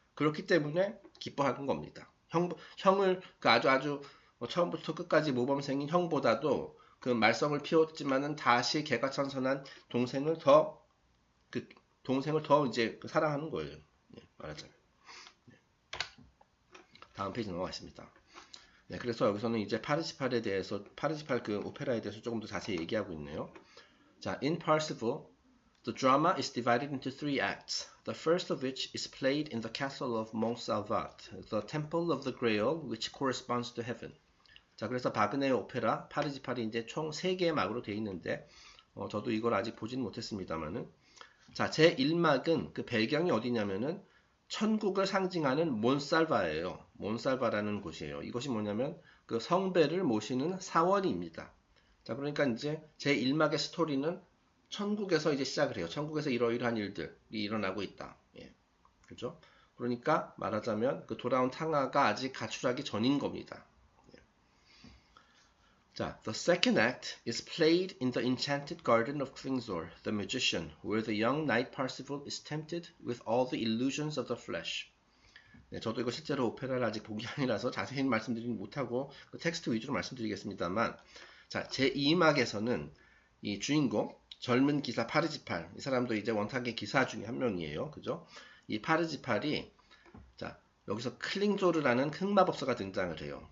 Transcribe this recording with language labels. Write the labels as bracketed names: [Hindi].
[Korean] 그렇기 때문에 기뻐하는 겁니다. 형을 그 아주 처음부터 끝까지 모범생인 형보다도 그 말썽을 피웠지만은 다시 개과천선한 동생을 더 이제 사랑하는 거예요. 말하자면. 다음 페이지 넘어가겠습니다. 그래서 여기서는 이제 파르시팔에 대해서, 파르시팔 그 오페라에 대해서 조금 더 자세히 얘기하고 있네요. [English] 자, in Parsifal, the drama is divided into 3 acts. The first of which is played in the castle of Mont Salvat, the temple of the Grail, which corresponds to heaven. [Korean] 자, 그래서 바그네의 오페라 파르시팔이 이제 총 3개의 막으로 되어 있는데, 저도 이걸 아직 보지는 못했습니다만은, 자, 제 1막은 그 배경이 어디냐면은 천국을 상징하는 몬살바예요. 몬살바라는 곳이에요. 이것이 뭐냐면 그 성배를 모시는 사원입니다. 자, 그러니까 이제 제 1막의 스토리는 천국에서 이제 시작을 해요. 천국에서 이러이러한 일들이 일어나고 있다. 그죠? 그러니까 말하자면 그 돌아온 탕아가 아직 가출하기 전인 겁니다. [English] 자, the second act is played in the enchanted garden of Klingzor, the magician, where the young knight Parsifal is tempted with all the illusions of the flesh. [Korean] 저도 이거 실제로 오페라를 아직 보기 아니라서 자세히 말씀드리지 못하고 그 텍스트 위주로 말씀드리겠습니다만, 자, 제2막에서는 이 주인공 젊은 기사 파르지팔, 이 사람도 이제 원탁의 기사 중에 한 명이에요. 그죠? 이 파르지팔이, 자, 여기서 클링조르라는 흑마법사가 등장을 해요.